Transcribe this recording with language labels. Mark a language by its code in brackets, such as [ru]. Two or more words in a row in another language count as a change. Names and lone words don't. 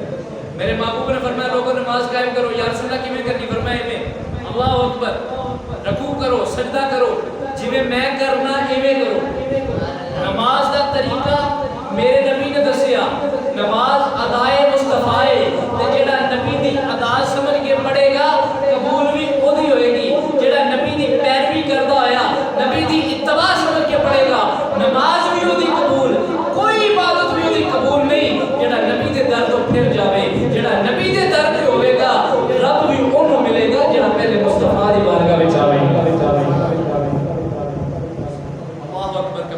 [ur] میرے محبوب نے فرمایا لوگوں نماز قائم کرو. [ar] یا رسول اللہ [pa] کیویں کرنی, فرمایا میں [ar] اللہ اکبر, [pa] رکوع کرو, سجدہ کرو, جویں میں کرنا ایویں کرو. نماز دا طریقہ میرے نبی نے دسیا, نماز ادائے مصطفیٰ ہے, تے جڑا نبی دی ادا سمجھ کے پڑھے گا قبول بھی وہی ہوئے گی. جڑا نبی دی پیروی کردا ہویا, نبی دی اتباع سمجھ کے پڑھے گا, نماز بھی وہی قبول, کوئی عبادت بھی وہی قبول نہیں جڑا نبی دے در تو پھر جاوے. جڑا نبی دے در تے ہوئے گا رب بھی اونوں ملے گا جڑا پہلے مصطفیٰ دی بارگاہ وچ آوے. اللہ